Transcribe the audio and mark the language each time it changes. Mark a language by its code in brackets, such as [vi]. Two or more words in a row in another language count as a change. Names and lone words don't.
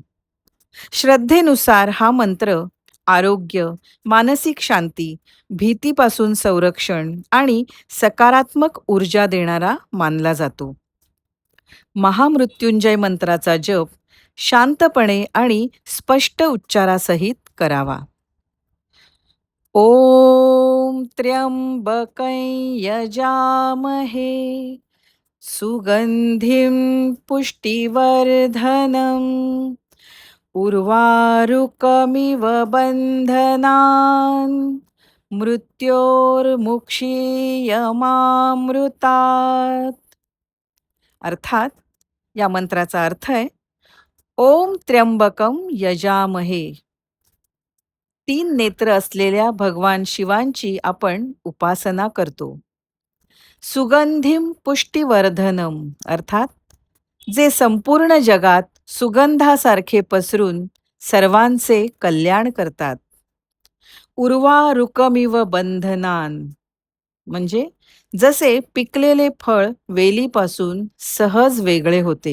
[mr] श्रद्धेनुसार हा मंत्र आरोग्य, मानसिक शांती, भीतीपासून संरक्षण आणि सकारात्मक ऊर्जा देणारा मानला जातो. महामृत्युंजय मंत्राचा जप शांतपणे आणि स्पष्ट उच्चारासहित करावा. [sa] ओम त्र्यंबकं यजामहे सुगंधिं पुष्टिवर्धनम् उर्वारुकमिव बंधनान् मृत्योर्मुक्षीयमामृतात्. [mr] अर्थात या मंत्राचा अर्थ आहे [sa] ओम त्र्यंबकम यजामहे. [mr] 3 नेत्र असलेल्या भगवान शिवांची आपण उपासना करतो. [sa] सुगंधिम पुष्टिवर्धनम [mr] अर्थात जे संपूर्ण जगात सुगंधासारखे पसरून सर्वांचे कल्याण करतात. [sa] उर्वारुकमिव बंधनान [mr] म्हणजे जसे पिकलेले फळ वेलीपासून सहज वेगळे होते.